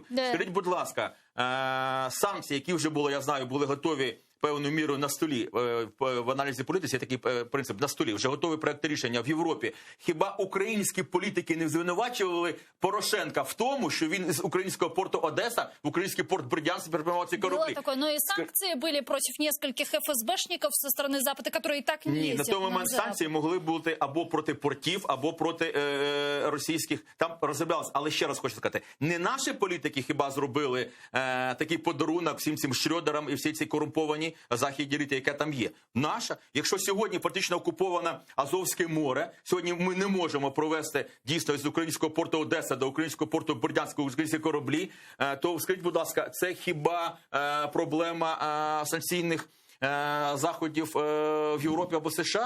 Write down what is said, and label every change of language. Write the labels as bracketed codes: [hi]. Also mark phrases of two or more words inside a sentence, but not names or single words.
[uk] Скажіть, будь ласка, санкції, які вже були, я знаю, були готові певною мірою на столі, в аналізі політиці є такий принцип, на столі, вже готові проекти рішення в Європі. Хіба українські політики не звинувачували Порошенка в тому, що він з українського порту Одеса в український порт Бердянськ перепрямував ці кораблі? [ru] Было такое, но и санкции были против нескольких ФСБшников со стороны Запада, которые и так не ездят. [uk] Ні, на той момент санкції могли бути або проти портів, або проти російських, там розроблялось. Але ще раз хочу сказати, не наші політики хіба зробили такий подарунок всім цим Шрёдерам і всі ці корумповані західні еліти, яка там є. Наша, якщо сьогодні практично окуповане Азовське море, сьогодні ми не можемо провести дійсно з українського порту Одеса до українського порту Бердянська українські кораблі, то скажіть, будь ласка, це хіба проблема санкційних заходів в Європі або США?